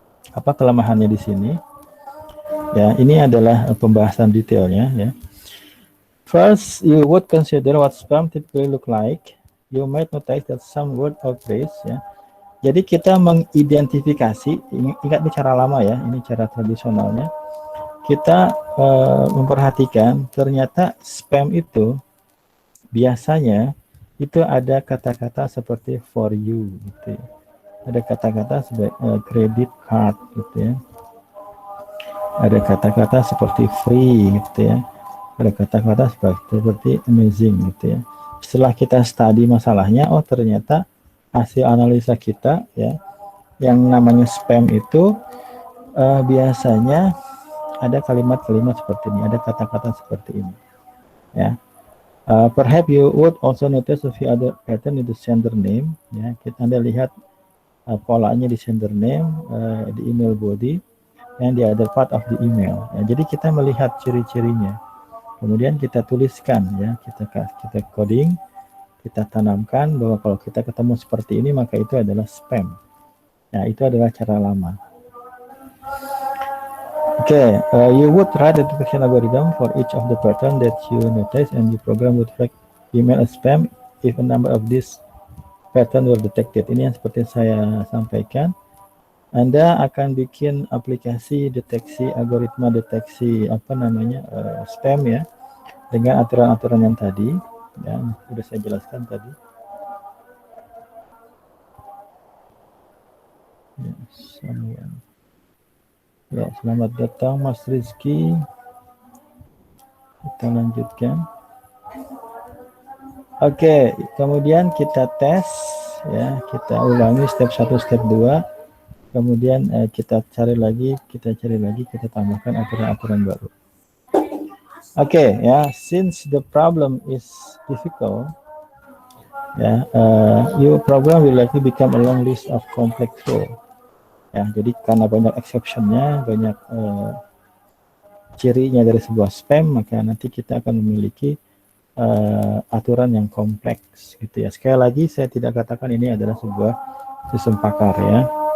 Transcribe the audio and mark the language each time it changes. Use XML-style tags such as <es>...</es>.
<id>Apa kelemahannya di sini? Ya, ini adalah pembahasan detailnya ya.</id> <en>First, you would consider what spam typically look like. You might notice that some word or phrase ya.</en> <id>Jadi kita mengidentifikasi, ingat ini cara lama ya, ini cara tradisionalnya. Kita memperhatikan ternyata spam itu biasanya itu ada kata-kata seperti for you gitu ya. Ada kata-kata sebagai credit card gitu ya. Ada kata-kata seperti free gitu ya. Ada kata-kata seperti amazing gitu ya. Setelah kita study masalahnya, oh ternyata hasil analisa kita ya, yang namanya spam itu biasanya ada kalimat-kalimat seperti ini, ada kata-kata seperti ini ya.</id> <en>Perhaps you would also notice a few other pattern in the sender name ya.</en> <id>Anda lihat polanya di sender name, di email body,</id> <en>and the other part of the email</en> <id>ya. Jadi kita melihat ciri-cirinya. Kemudian kita tuliskan ya, kita coding, kita tanamkan bahwa kalau kita ketemu seperti ini maka itu adalah spam. Nah, itu adalah cara lama.</id> <en>Okay, you would write a detection algorithm for each of the pattern that you notice, and the program would flag email as spam if a number of these pattern were detected.</en> <id>Ini yang seperti saya sampaikan. Anda akan bikin aplikasi deteksi, algoritma deteksi spam ya, dengan aturan-aturan yang tadi ya, sudah saya jelaskan tadi. Ya, selamat datang Mas Rizky. Kita lanjutkan. Oke, kemudian kita tes ya, kita ulangi step 1, step 2. Kemudian kita cari lagi, kita tambahkan aturan-aturan baru.</id> <en>Oke, ya, since the problem is difficult, ya, your program will likely become a long list of complex rule.</en> <id>Ya, jadi karena banyak exception-nya, banyak cirinya dari sebuah spam, maka nanti kita akan memiliki aturan yang kompleks, gitu ya. Sekali lagi, saya tidak katakan ini adalah sebuah sistem pakar, ya.</id>